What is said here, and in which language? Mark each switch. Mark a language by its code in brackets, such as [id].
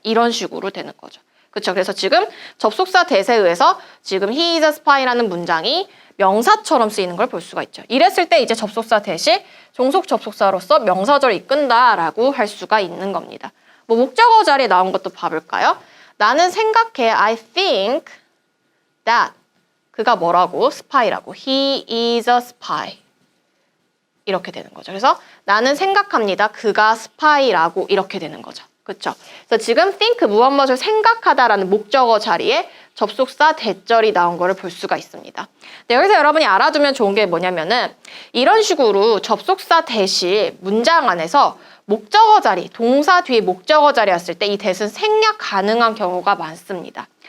[ko] 이런 식으로 되는 거죠. 그렇죠? 그래서 지금 접속사 that에 의해서 지금 [en] he is a spy [ko] 라는 문장이 명사처럼 쓰이는 걸 볼 수가 있죠. 이랬을 때 이제 접속사 that이 종속 접속사로서 명사절을 이끈다라고 할 수가 있는 겁니다. 뭐 목적어 자리에 나온 것도 봐볼까요? 나는 생각해. [en] I think that [ko] 그가 뭐라고? [en] spy라고. He is a spy. [ko] 이렇게 되는 거죠. 그래서 나는 생각합니다. 그가 스파이라고 이렇게 되는 거죠. 그렇죠? 그래서 지금 think 무엇을 생각하다라는 목적어 자리에 접속사 that절이 나온 거를 볼 수가 있습니다. 네, 여기서 여러분이 알아두면 좋은 게 뭐냐면은 이런 식으로 접속사 that이 문장 안에서 목적어 자리, 동사 뒤에 목적어 자리였을 때 이 that은 생략 가능한 경우가 많습니다.